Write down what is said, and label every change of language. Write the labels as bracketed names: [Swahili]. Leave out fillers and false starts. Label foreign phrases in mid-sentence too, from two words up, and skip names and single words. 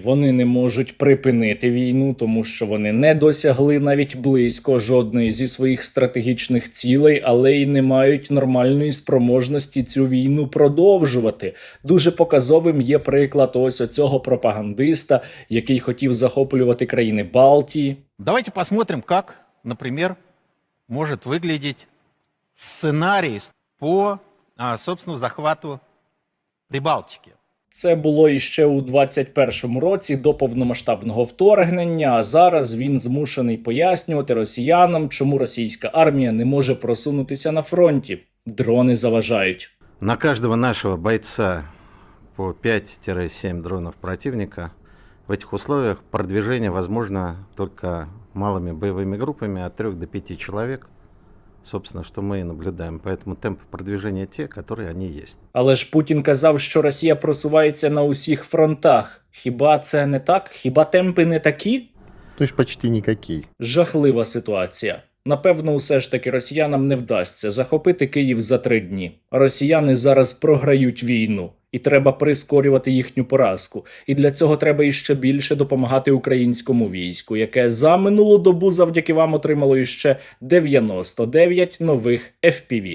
[Ukrainian] Вони не можуть припинити війну, тому що вони не досягли навіть близько жодної зі своїх стратегічних цілей, але й не мають нормальної спроможності цю війну продовжувати. Дуже показовим є приклад ось оцього пропагандиста, який хотів захоплювати країни Балтії. [Russian] Давайте посмотрим, как, например, может выглядеть сценарий по, собственно, захвату Прибалтики. [Ukrainian] Це було іще у 21-му році до повномасштабного вторгнення, а зараз він змушений пояснювати росіянам, чому російська армія не може просунутися на фронті. Дрони заважають. [Russian] На каждого нашего бойца по 5-7 дронов противника. В этих условиях продвижение возможно только малыми боевыми группами от 3 до 5 человек собственно, что мы и наблюдаем. Поэтому темпы продвижения те, которые они есть. [Ukrainian] Але ж Путін казав, що Росія просувається на усіх фронтах. Хіба це не так? Хіба темпи не такі? [Russian] То есть почти никакие. [Ukrainian] Жахлива ситуація. Напевно, усе ж таки росіянам не вдасться захопити Київ за 3 дні. Росіяни зараз програють війну. І треба прискорювати їхню поразку. І для цього треба іще більше допомагати українському війську, яке за минулу добу завдяки вам отримало іще 99 нових FPV.